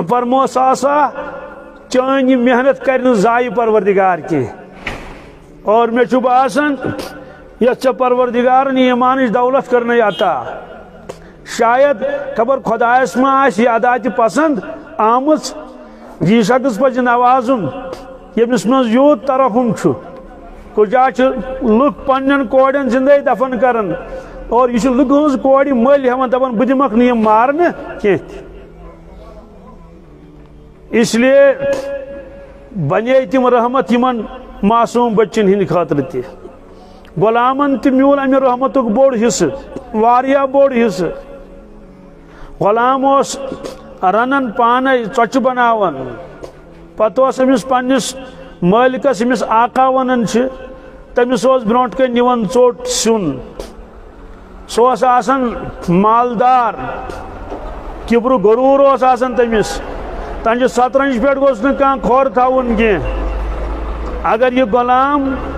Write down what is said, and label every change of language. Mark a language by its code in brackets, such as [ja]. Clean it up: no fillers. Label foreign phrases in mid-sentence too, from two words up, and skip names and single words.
[ks] فرموو صعصع چٲنۍ یہِ محنت کَرِ نہٕ ضایع پروردِگار کینٛہہ اور مےٚ چھُ باسان یَتھ ژےٚ پروردِگارَن یہِ ایٖمانٕچ دولت کٔرنَے عطا شاید خبر خۄدایَس ما آسہِ یہِ ادا تہِ پسنٛد آمٕژ یہِ شخص پَزِ نوازُن ییٚمِس منٛز یوٗت ترحم چھُ کُجا چھِ لُکھ پنٛنٮ۪ن کورٮ۪ن زِندَے دفن کران اور یہِ چھُ لُکہٕ ہٕنٛز کورِ مٔلۍ ہٮ۪وان دَپان بہٕ دِمَکھ نہٕ یِم مارنہٕ کینٛہہ تہِ [ur] اس لیے [ks] بنے تِم رحمت یِمن معصوٗم بچن ہِنٛدِ خٲطرٕ تہِ غۄلامن تہِ میوٗل اَمہِ رحمتُک بوٚڑ حِصہٕ واریاہ بوٚڑ حِصہٕ غۄلام اوس رنان پانے ژۄچہِ بناوان پتہٕ اوس أمِس پننِس مٲلکس ییٚمِس آقا ونان چھِ تٔمِس اوس برونٛٹھ کَنۍ نِوان ژوٚٹ سیُن سُہ اوس آسان مالدار کِبرٕ غروٗر اوس آسان تٔمِس تہنٛدِ سترنٛجہِ پٮ۪ٹھ گوٚژھ نہٕ کانٛہہ کھۄر تھاوُن کینٛہہ اگر یہِ غۄلام